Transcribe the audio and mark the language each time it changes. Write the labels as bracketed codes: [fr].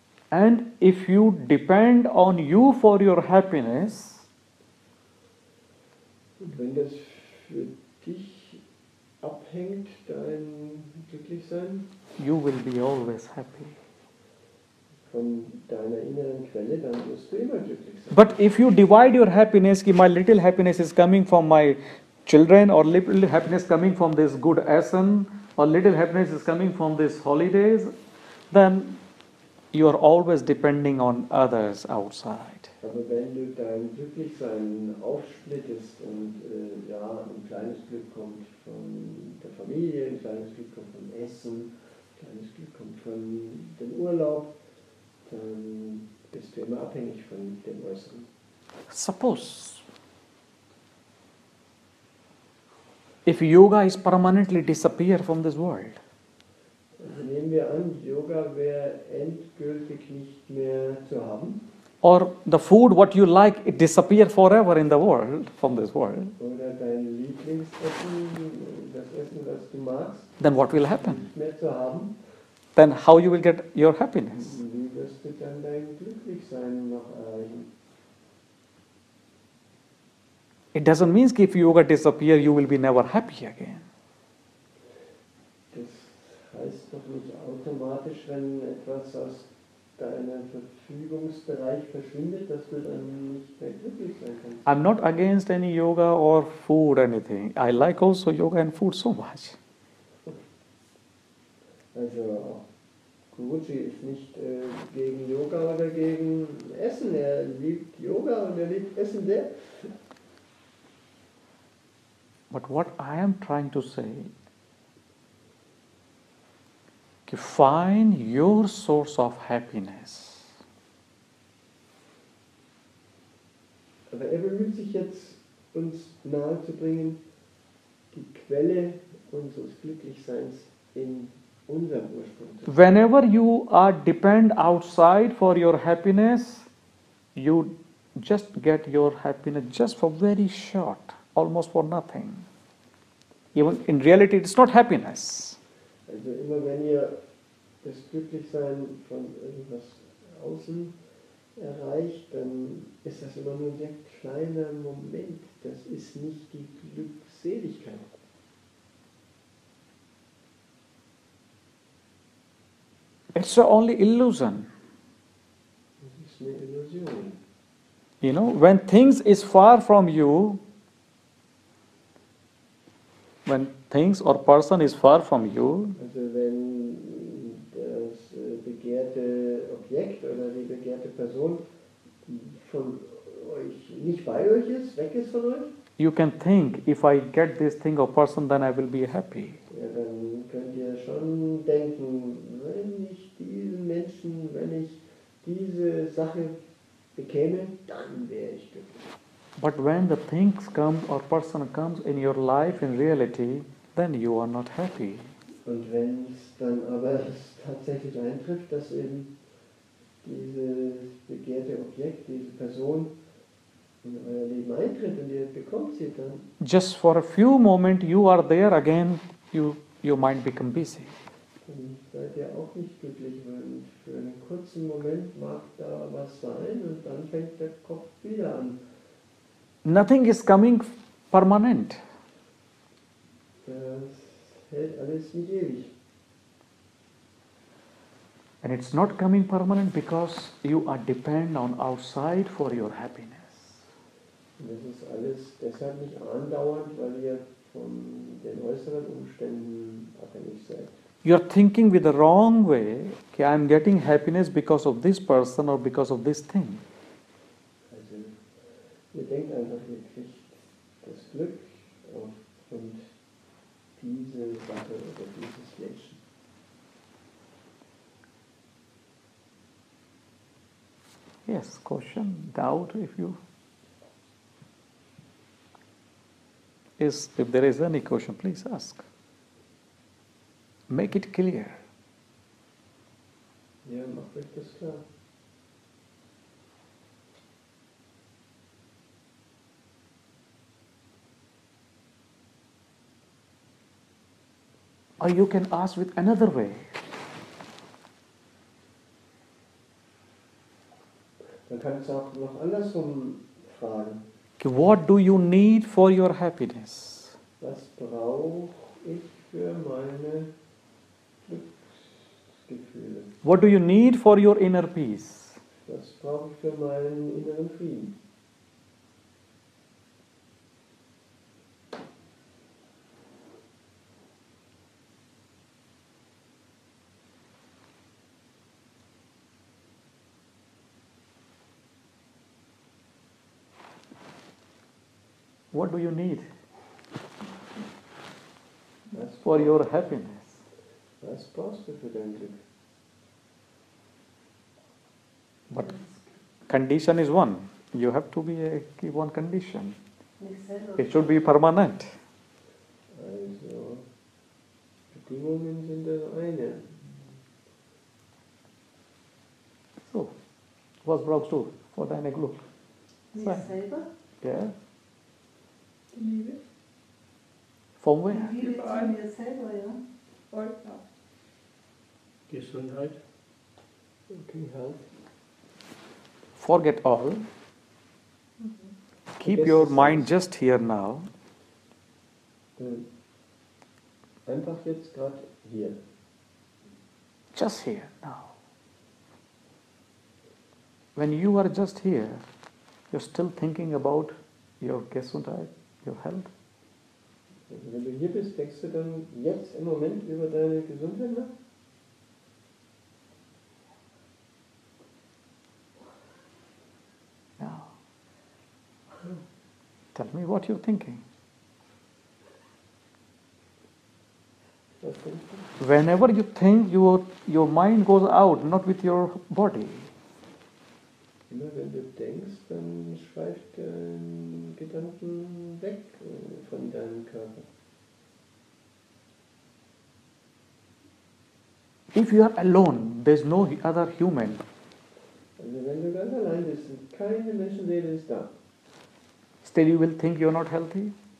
[en] And if you depend on you for your happiness, [de] Und wenn das für dich abhängt, dein Glücklichsein, [en] you will be always happy. [de] von deiner inneren Quelle, dann wirst du immer glücklich sein. [en] But if you divide your happiness, my little happiness is coming from my children, or little happiness coming from this good Außen, or little happiness is coming from these holidays, then you are always depending on others outside. [de] Aber wenn du dein Glücklichsein aufsplittest und ein kleines Glück kommt von der Familie, ein kleines Glück kommt vom Essen, ein kleines Glück kommt von dem Urlaub, dann bist du immer abhängig von dem Äußeren. [en] Suppose if yoga is permanently disappear from this world, [de] Also nehmen wir an, Yoga wäre endgültig nicht mehr zu haben. [en] or the food what you like it disappear forever in the world, from this world, [de] Oder dein Lieblingsessen, das Essen, das du magst, [en] then what will happen? [de] nicht mehr zu haben. [en] Then how you will get your happiness? [de] Wie wirst du dann dein Glücklichsein noch erreichen? [en] It doesn't mean if yoga disappear, you will be never happy again. [de] Das heißt doch nicht automatisch, wenn etwas aus deinem Verfügungsbereich verschwindet, dass du dann nicht mehr glücklich sein kannst. [en] I'm not against any yoga or food, anything. I like also yoga and food so much. [de] Also auch Guruji ist nicht gegen Yoga oder gegen Essen. Er liebt Yoga und er liebt Essen sehr. [en] But what I am trying to say, find your source of happiness. [de] Aber er bemüht sich jetzt, uns nahezubringen, die Quelle unseres Glücklichseins in unserem Ursprung zu finden. [en] Whenever you are depend outside for your happiness, you just get your happiness just for very short, almost for nothing. Even in reality, it's not happiness. [de] Also immer wenn ihr das Glücklichsein von irgendwas außen erreicht, dann ist das immer nur ein sehr kleiner Moment. Das ist nicht die Glückseligkeit. [en] It's only illusion. [de] Das ist eine Illusion. [en] You know, when things is far from you, when things or person is far from you, [de] Also wenn das begehrte Objekt oder die begehrte Person von euch nicht bei euch ist, weg ist von euch, [en] you can think, if I get this thing or person, then I will be happy. [de] ja, dann könnt ihr schon denken, wenn ich diesen Menschen, wenn ich diese Sache bekäme, dann wäre ich glücklich. [en] But when the things come or person comes in your life in reality, then you are not happy. [de] Und wenn es dann aber tatsächlich eintrifft, dass eben dieses begehrte Objekt, diese Person in euer Leben eintritt und ihr bekommt sie dann, [en] just for a few moments you are there, again your mind become busy. [de] dann seid ihr auch nicht glücklich, weil für einen kurzen Moment mag da was sein und dann fängt der Kopf wieder an. [en] Nothing is coming permanent. [de] Das hält alles nicht ewig. [en] And it's not coming permanent because you are dependent on outside for your happiness. [de] Und das ist alles deshalb nicht andauernd, weil ihr von den äußeren Umständen abhängig seid. [en] You're thinking with the wrong way, okay, I'm getting happiness because of this person or because of this thing. [de] Also ihr denkt einfach, ihr kriegt das Glück aufgrund diese Sache oder dieses Menschen. [en] Yes, question, doubt, if there is any question, please ask. Make it clear. [de] Ja, macht euch das klar. [en] Or you can ask with another way. [de] Man kann es auch noch andersrum fragen. [en] Okay, what do you need for your happiness? [de] Was brauche ich für meine Glücksgefühle? [en] What do you need for your inner peace? [de] Was brauche ich für meinen inneren Frieden? [en] What do you need [de] Was, [en] for your happiness? [de] was brauchst du für dein Glück? [en] But condition is one. You have to keep one condition. [de] Nicht selber. [en] It should be permanent. [de] Also, Bedingungen sind das eine. So, was brauchst du for deine Glück? Nicht Sein. selber. Yeah. Die Liebe. [en] From where? [de] Die Liebe zu mir selber, ja. Voll, ja. Gesundheit. [en] Okay, health. Forget all. Keep your mind just here now. [de] Einfach jetzt gerade hier. [en] Just here now. When you are just here, you're still thinking about your Gesundheit, your health. [de] Also wenn du hier bist, denkst du dann jetzt im Moment über deine Gesundheit nach? [en] Now, tell me what you're thinking. [de] Was denkst du? [en] Whenever you think, your mind goes out, not with your body. [de] Immer wenn du denkst, dann schweift dein Gedanken weg von deinem Körper. [en] If you are alone, there's no other human. [de] Also wenn du ganz allein bist und keine Menschenseele ist da, [en] Still you will think you're not healthy?